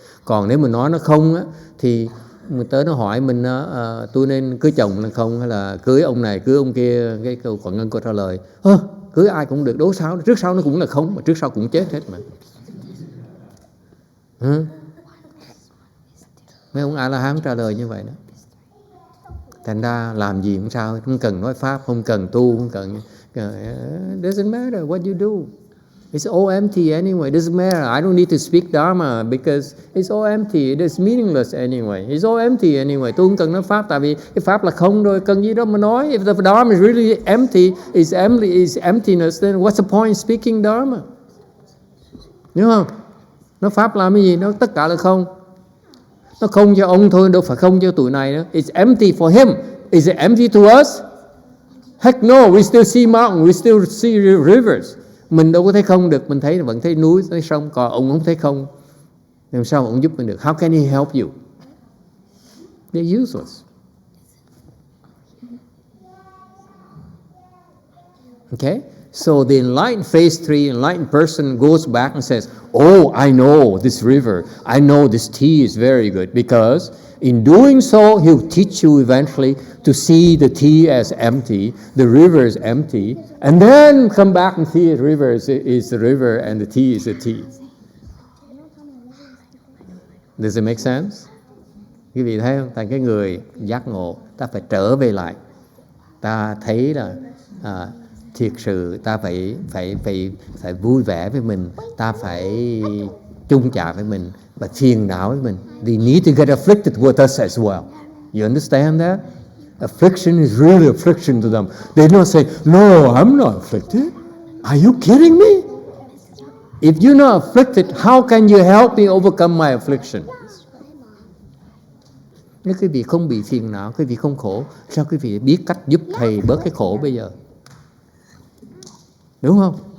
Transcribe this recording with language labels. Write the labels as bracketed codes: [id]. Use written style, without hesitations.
[vi] Còn nếu mình nói nó không á, thì mình tới nó hỏi mình tôi nên cưới chồng hay không, hay là cưới ông này cưới ông kia, cái câu Quảng Ngân có trả lời cưới ai cũng được, đố sao trước sau nó cũng là không, mà trước sau cũng chết hết mà. Mấy ông A-la-hán trả lời như vậy đó. Thành ra làm gì cũng sao, không cần nói pháp, không cần tu, không cần [en] doesn't matter what you do. It's all empty anyway. It doesn't matter. I don't need to speak Dharma because it's all empty. It is meaningless anyway. It's all empty anyway. [vi] Tôi không cần nói pháp, tại vì cái pháp là không rồi, cần gì đâu mà nói. [en] If the Dharma is really empty, is emptiness, then what's the point speaking Dharma? [vi] Đúng không? Nói pháp làm cái gì? Nó tất cả là không. Nó không cho ông thôi, đâu phải không cho tụi này nữa. [en] It's empty for him. Is it empty to us? Heck no, we still see mountains, we still see rivers. [vi] Mình đâu có thấy không được, mình thấy vẫn thấy núi, thấy sông, còn ông không thấy không. Làm sao ông giúp mình được? [en] How can he help you? They're useless. Okay? So the enlightened phase 3, enlightened person goes back and says, oh, I know this river. I know this tea is very good. Because in doing so, he'll teach you eventually to see the tea as empty, the river is empty, and then come back and see the river is the river and the tea is the tea. Does it make sense? [vi] Quý vị thấy không? Tại cái người giác ngộ, ta phải trở về lại. Ta thấy là thiệt sự ta phải vui vẻ với mình, ta phải chung chạ với mình và phiền não với mình. [en] They need to get afflicted with us as well. You understand that? Affliction is really affliction to them. They don't say, no, I'm not afflicted. Are you kidding me? If you're not afflicted, how can you help me overcome my affliction? [vi] Nếu quý vị không bị phiền não, quý vị không khổ, sao quý vị biết cách giúp thầy bớt cái khổ bây giờ? Đúng không?